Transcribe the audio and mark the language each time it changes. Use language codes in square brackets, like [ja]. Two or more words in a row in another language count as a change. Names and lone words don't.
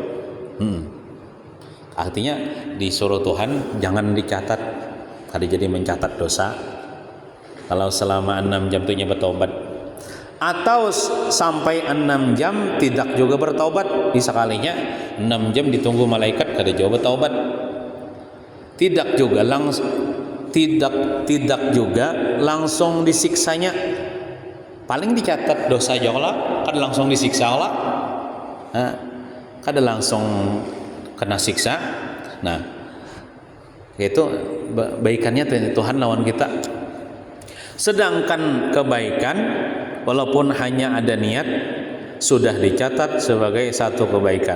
[bjn] Artinya disuruh Tuhan jangan dicatat, kada jadi mencatat dosa kalau selama 6 jam itu bertaubat, atau sampai 6 jam tidak juga bertaubat. Di sekalinya 6 jam ditunggu malaikat kada juga bertaubat, tidak juga langsung disiksanya. Paling dicatat dosa aja lah, kada langsung disiksa lah, kada langsung kena siksa. Nah, itu baikannya Tuhan lawan kita. [id] Sedangkan kebaikan walaupun hanya ada niat sudah dicatat sebagai satu kebaikan.